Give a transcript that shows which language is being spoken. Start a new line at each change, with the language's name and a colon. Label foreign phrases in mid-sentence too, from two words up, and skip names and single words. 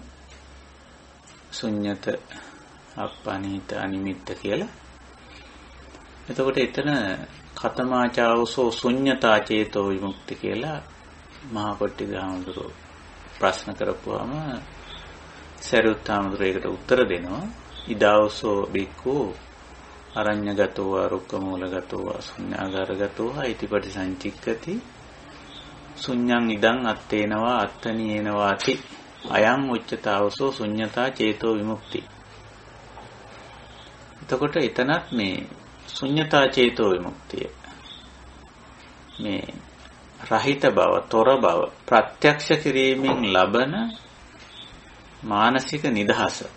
Pali: ශුන්්‍යත, අප්පනීත, අනිමිත්ත කියලා.
Sinhala: එතකොට එතන
Pali: කතමාචාවසෝ ශුන්්‍යතා චේතෝ විමුක්ති
Sinhala: කියලා මහා කොට්ටික හාමුදුරුවෝ ප්‍රශ්න කරපුවාම සරියුත් හාමුදුරුවෝ ඒකට උත්තර දෙනවා.
Pali: ඉදාවසෝ බික්ඛු අරඤ්‍යගතෝ අරුක්කමූලගතෝ ශුන්‍යාගාරගතෝ ඉතිපටි සංචික්කති ශුන්‍යං ඉදං අත්තේනවා අත්තනීයනවාති අයං උච්චතාවසෝ ශුන්‍යතා චේතෝ විමුක්ති.
Sinhala: එතකොට එතනත් මේ
Pali: ශුන්‍යතා චේතෝ විමුක්තිය
Sinhala: මේ රහිත බව, තොර බව ප්‍රත්‍යක්ෂ කිරීමෙන් ලබන මානසික නිදහස.